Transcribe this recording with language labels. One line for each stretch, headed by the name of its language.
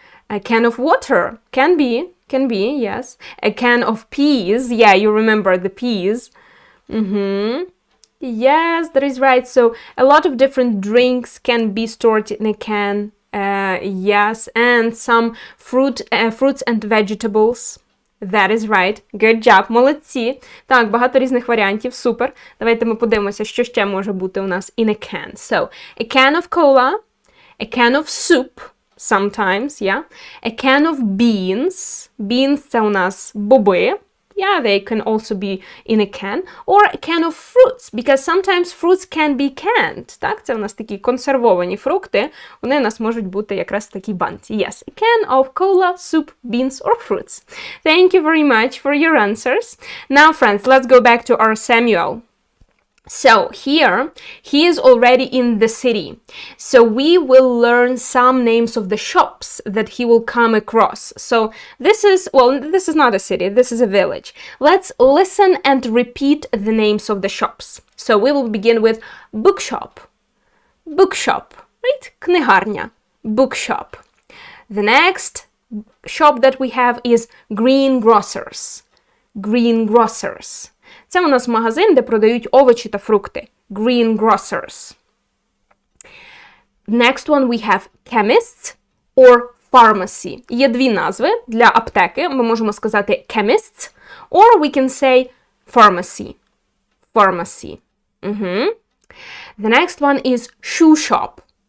English: A can of water, can be, yes. A can of peas, yeah, you remember the peas. Yes, that is right. So a lot of different drinks can be stored in a can. Yes, and some fruits and vegetables. That is right. Good job.
Ukrainian: Молодці. Так, багато різних варіантів. Супер. Давайте ми подивимося, що ще може бути у нас
English: in a can. So, a can of cola, a can of soup, sometimes, yeah. A can of beans.
Ukrainian: Beans – це у нас боби.
English: Yeah, they can also be in a can. Or a can of fruits, because sometimes fruits can be canned.
Ukrainian: Так, це у нас такі консервовані фрукти. Вони у нас можуть бути якраз в такій банці.
English: Yes, a can of cola, soup, beans or fruits. Thank you very much for your answers. Now, friends, let's go back to our Samuel. So here, he is already in the city. So we will learn some names of the shops that he will come across. So this is not a city, this is a village. Let's listen and repeat the names of the shops. So we will begin with bookshop. Bookshop, right? Книгарня. Bookshop. The next shop that we have is greengrocers. Greengrocers.
Ukrainian: Це у нас магазин, де продають овочі та фрукти.
English: Greengrocers. Next one we have chemists or pharmacy.
Ukrainian: Є дві назви для аптеки. Ми можемо сказати
English: chemists, or we can say pharmacy. Pharmacy. The next one is shoe shop.